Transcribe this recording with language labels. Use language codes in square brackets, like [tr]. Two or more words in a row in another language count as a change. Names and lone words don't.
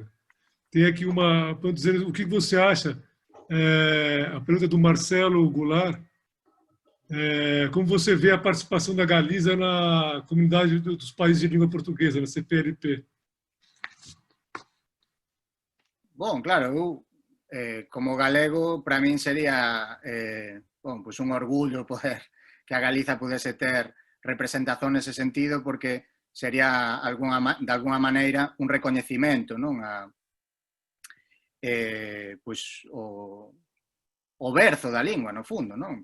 [pt] Tem aqui uma, dizendo o que você acha, a pergunta do Marcelo Goulart, como você vê a participação da Galiza na comunidade dos países de língua portuguesa, na CPLP? Bom, claro, eu, [gl] como galego, para min sería pues un orgullo poder que a Galiza pudese ter representación nese sentido, porque sería de alguna maneira un recoñecimento, non? Pues o berzo da lingua, no fundo, non?